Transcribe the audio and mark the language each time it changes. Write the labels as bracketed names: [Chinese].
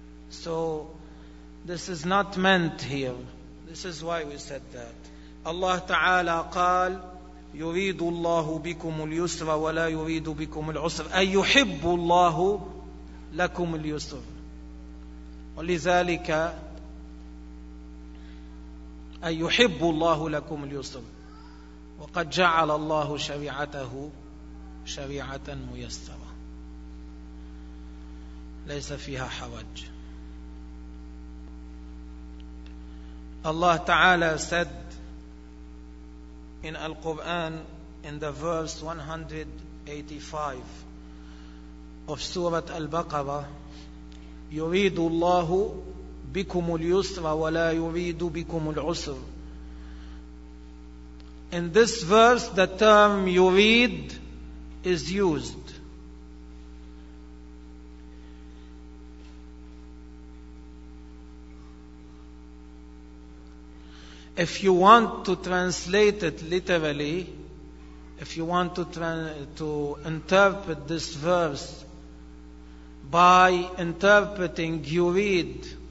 [English] So this is not meant here. This is why we said that. [Arabic] Allah Ta'ala قال يريد الله بكم اليسر ولا يريد بكم العسر أي يحب الله لكم اليسر ولذلك أي يحب الله لكم اليسر وقد جعل الله شريعته شريعة ميسرة ليس فيها حرج. الله تعالى سد [English] in Al-Quran in the verse 185 of Surah Al-Baqarah, [Arabic] يُرِيدُ اللَّهُ بِكُمُ الْيُسْرَ وَلَا يُرِيدُ بِكُمُ الْعُسْرَ. [English] In this verse the term يُرِيد is used. If you want to translate it literally, if you want to interpret this verse by interpreting yurid,